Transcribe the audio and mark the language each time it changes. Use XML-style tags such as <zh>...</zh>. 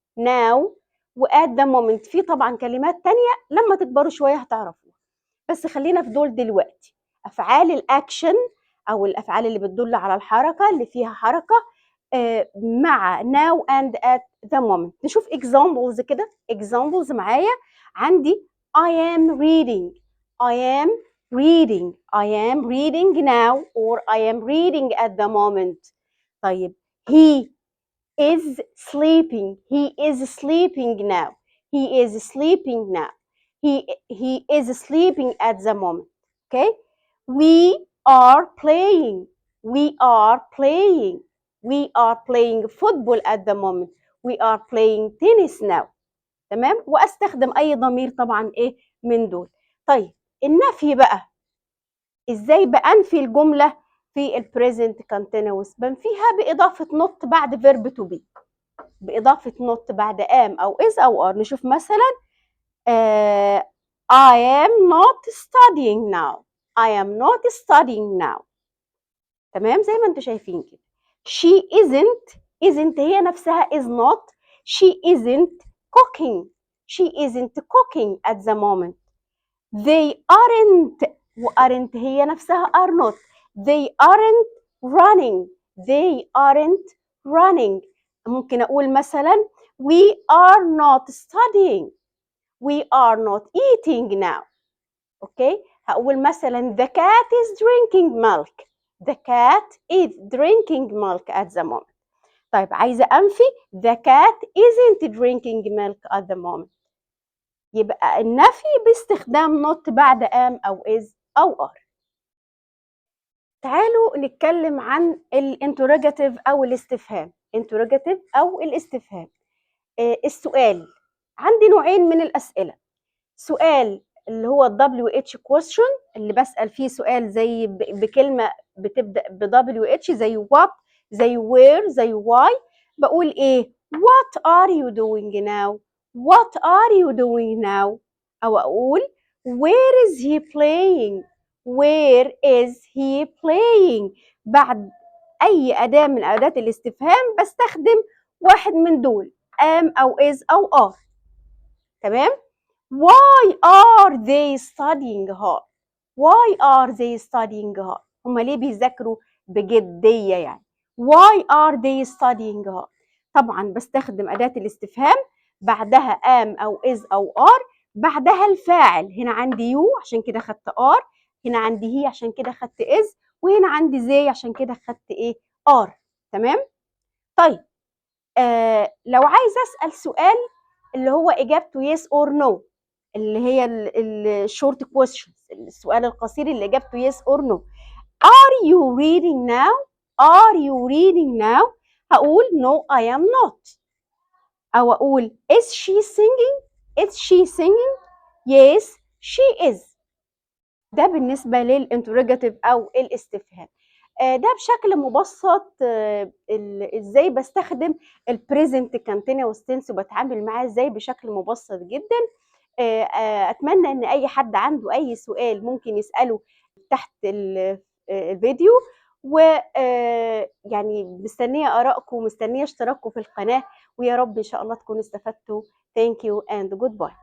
<en>now و at the moment.</en> <ar>في طبعا كلمات تانية لما تكبروا شوية هتعرفوها، بس خلينا في دول دلوقتي. أفعال الأكشن أو الأفعال اللي بتدل على الحركة اللي فيها حركة مع</ar> <en>now and at the moment.</en> <ar>نشوف examples كده.</ar> <en>examples</en> <ar>معايا عندي</ar> <en>I am reading. I am reading. I am reading now or I am reading at the moment.</en> <ar>طيب</ar> <en>he is sleeping. He is sleeping now. He is sleeping now. He is sleeping at the moment. Okay? We are playing. We are playing. We are playing football at the moment. We are playing tennis now.</en> <ar>تمام؟ واستخدم اي ضمير طبعا ايه من دول. طيب النفي بقى، ازاي بأنفي الجملة في البريزنت كونتينوس؟ بنفيها بإضافة not بعد verb to be، بإضافة not بعد am أو is أو are. نشوف مثلا</ar> <en>I am not studying now. I am not studying now.</en> <ar>تمام؟ زي ما انتم شايفين كده.</ar> <en>She isn't</en> <ar>هي نفسها</ar> <en>is not. She isn't cooking. She isn't cooking at the moment. They aren't</en> <ar>هي نفسها</ar> <en>are not. They aren't running. They aren't running.</en> <ar>ممكن أقول مثلا</ar> <en>we are not studying. We are not eating now.</en> <ar>أوكي؟ هقول مثلا</ar> <en>the cat is drinking milk. The cat is drinking milk at the moment.</en> <ar>طيب عايزة أنفي</ar> <en>the cat isn't drinking milk at the moment.</en> <ar>يبقى النفي باستخدام not بعد am أو is أو are. تعالوا نتكلم عن الانتروجاتيف أو الاستفهام. interrogative أو الاستفهام. السؤال، عندي نوعين من الأسئلة. سؤال اللي هو WH question اللي بسأل فيه سؤال زي بكلمة بتبدأ WH زي what زي where زي why. بقول إيه؟</ar> <en>What are you doing now? What are you doing now?</en> <ar>أو أقول</ar> <en>where is he playing? Where is he playing?</en> <ar>بعد أي أداة من أداة الاستفهام بستخدم واحد من دول am أو is أو are.</ar> <en>تمام؟ Why are they studying hard? Why are they studying hard?</en> <ar>هما ليه بيذاكروا بجدية يعني؟</ar> <en>Why are they studying hard?</en> <ar>طبعا بستخدم أداة الاستفهام بعدها am أو is أو are، بعدها الفاعل. هنا عندي you عشان كده خدت are، هنا عندي he عشان كده خدت is، وهنا عندي they عشان كده خدت ايه؟ are. تمام؟ طيب لو عايز أسأل سؤال اللي هو إجابته yes or no، اللي هي الشورت كويستشنز، السؤال القصير اللي اجابته yes or no.</ar> <en>Are you reading now? Are you reading now?</en> <ar>هقول</ar> <en>no I am not.</en> <ar>أو أقول</ar> <en>is she singing? Is she singing? Yes she is.</en> <ar>ده بالنسبة للانتروجاتيف أو الاستفهام. ده بشكل مبسط ازاي بستخدم البريزنت كونتينوس تنس وبتعامل معاه ازاي بشكل مبسط جدا. اتمنى ان اي حد عنده اي سؤال ممكن يساله تحت الفيديو، ويعني مستنيه ارائكم، مستنيه اشتراككم في القناه، ويا رب ان شاء الله تكونوا استفدتوا.</ar> <en>Thank you and goodbye.</en>